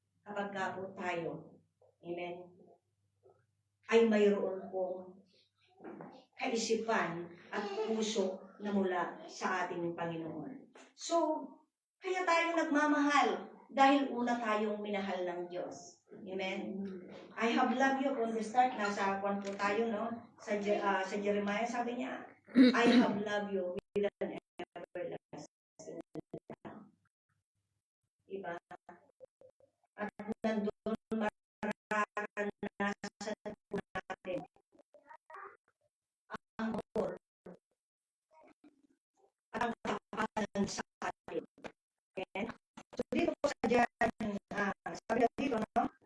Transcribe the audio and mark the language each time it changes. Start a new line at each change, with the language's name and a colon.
Filipino: Kapag ka po tayo, amen, ay mayroon pong kaisipan at puso na mula sa ating Panginoon. So, kaya tayo nagmamahal dahil una tayong minahal ng Diyos. Amen?
English: I have loved you from the start.
Filipino: Nasa kwan po tayo, no? Sa Jeremiah, sabi niya,
English: I have loved you with an everlasting love.
Filipino: Diba? At nandun mararanasan po natin ang amor at ang kapalan sa atin. Okay? So dito po sa dyan, sabi na dito, no?